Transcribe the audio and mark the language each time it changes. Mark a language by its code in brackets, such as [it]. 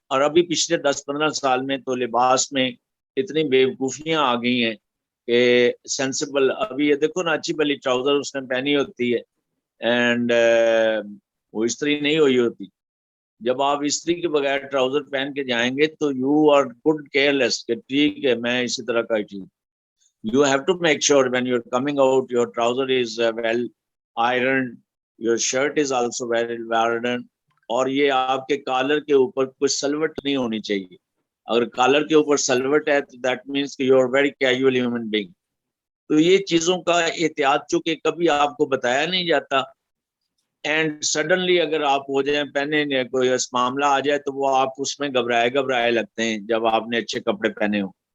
[ur] اور ابھی پچھلے 10-15 سال میں تو لباس میں اتنی بیوقوفیاں آ گئی ہیں کہ سینسیبل, ابھی یہ دیکھو نا اچھی بلی ٹراؤزر اس نے پہنی ہوتی ہے اینڈ وہ استری نہیں ہوئی ہوتی. جب آپ استری کے بغیر ٹراؤزر پہن کے جائیں گے تو [en] you are good careless [ur] کہ ٹھیک ہے میں اسی طرح کا ٹھیک. [en] You have to make sure when you're coming out, your trouser is well ironed, your shirt is also well ironed, [ur] اور یہ آپ کے کالر کے اوپر کوئی سلوٹ نہیں ہونی چاہیے. اگر کالر کے اوپر سلوٹ ہے تو [en] that means [ur] کہ [en] You are very casual human being. [ur] تو یہ چیزوں کا احتیاط چونکہ کبھی آپ کو بتایا نہیں جاتا, [en] and suddenly [ur] اگر آپ ہو جائیں پہنے کوئی معاملہ آ جائے تو وہ آپ اس میں گھبرائے لگتے ہیں جب آپ نے اچھے کپڑے پہنے ہوں.